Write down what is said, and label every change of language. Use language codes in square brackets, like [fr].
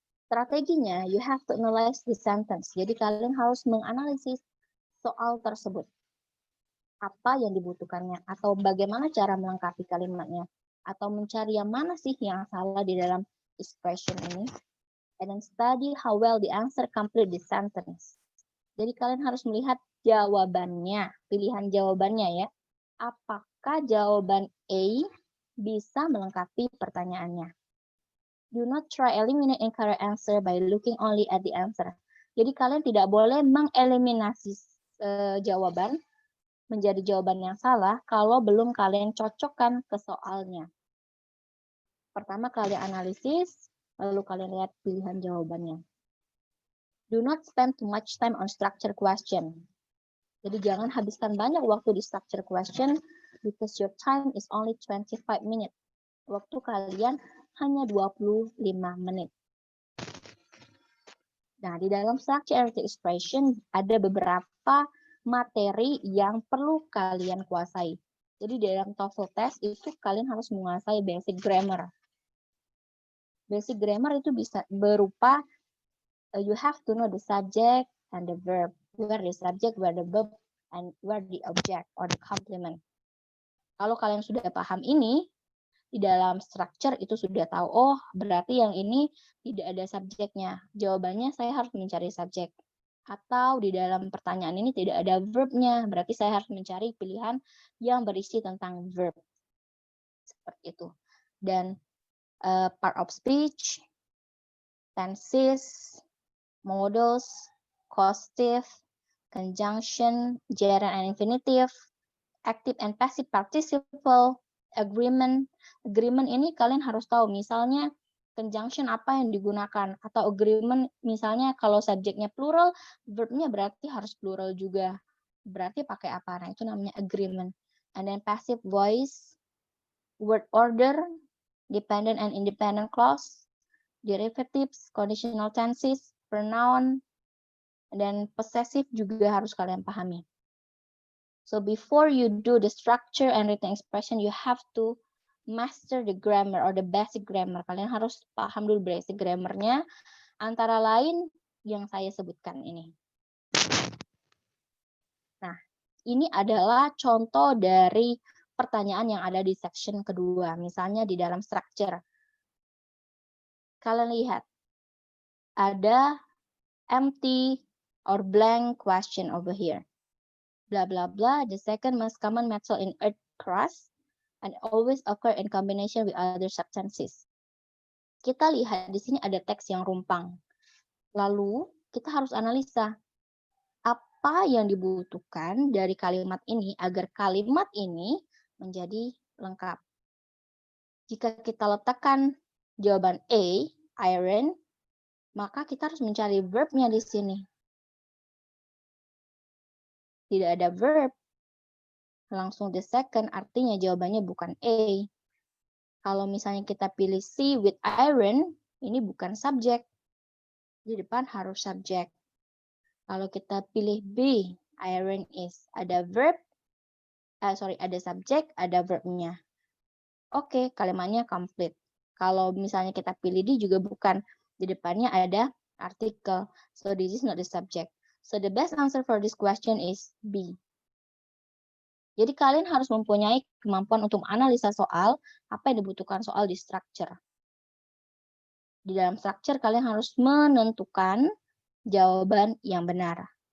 [id] Strateginya, [en] you have to analyze the sentence. [id] Jadi kalian harus menganalisis soal tersebut. Apa yang dibutuhkannya, atau bagaimana cara melengkapi kalimatnya, atau mencari yang mana sih yang salah di dalam expression ini. [en] And then study how well the answer complete the sentence. [id] Jadi kalian harus melihat jawabannya, pilihan jawabannya ya. Apakah jawaban A bisa melengkapi pertanyaannya? [en] Do not try eliminate incorrect answer by looking only at the answer. [id] Jadi kalian tidak boleh mengeliminasi jawaban menjadi jawaban yang salah kalau belum kalian cocokkan ke soalnya. Pertama kalian analisis, lalu kalian lihat pilihan jawabannya. [en] Do not spend too much time on structure question. [id] Jadi jangan habiskan banyak waktu di structure question [en] because your time is only 25 minutes. [id] Waktu kalian hanya 25 menit. Nah, di dalam structure and expression ada beberapa materi yang perlu kalian kuasai. Jadi di dalam TOEFL test itu kalian harus menguasai basic grammar. [en] Basic grammar [id] itu bisa berupa [en] you have to know the subject and the verb. Where the subject, where the verb, and where the object or the complement. [id] Kalau kalian sudah paham ini, di dalam structure itu sudah tahu, oh berarti yang ini tidak ada subjeknya. Jawabannya saya harus mencari subjek. Atau di dalam pertanyaan ini tidak ada verbnya, berarti saya harus mencari pilihan yang berisi tentang verb. Seperti itu. [en] Dan part of speech, tenses, modals, causative, conjunction, gerund and infinitive, active and passive participle, agreement. [id] Agreement ini kalian harus tahu, misalnya conjunction apa yang digunakan, atau agreement misalnya kalau subjeknya plural, verbnya berarti harus plural juga. Berarti pakai apa? Nah, itu namanya agreement. [en] And then passive voice, word order, dependent and independent clause, derivatives, conditional tenses, pronoun, dan possessive [id] juga harus kalian pahami. [en] So before you do the structure and written expression, you have to master the grammar or the basic grammar. [id] Kalian harus paham dulu basic grammarnya, antara lain yang saya sebutkan ini. Nah, ini adalah contoh dari pertanyaan yang ada di section kedua. Misalnya di dalam structure. Kalian lihat, ada [en] empty or blank question over here. Blah, blah, blah. The second most common metal in earth crust and always occur in combination with other substances. [id] Kita lihat di sini ada teks yang rumpang. Lalu, kita harus analisa apa yang dibutuhkan dari kalimat ini agar kalimat ini menjadi lengkap. Jika kita letakkan jawaban A, iron, maka kita harus mencari verb-nya di sini. Tidak ada verb. Langsung the second, artinya jawabannya bukan A. Kalau misalnya kita pilih C with iron, ini bukan subjek. Di depan harus subjek. Kalau kita pilih B, iron is, ada verb, ada subjek, ada verb-nya. Oke, kalimatnya complete. Kalau misalnya kita pilih D juga bukan. Di depannya ada artikel. [en] So this is not the subject. So the best answer for this question is B. [id] Jadi kalian harus mempunyai kemampuan untuk menganalisa soal, apa yang dibutuhkan soal di structure. Di dalam structure kalian harus menentukan jawaban yang benar.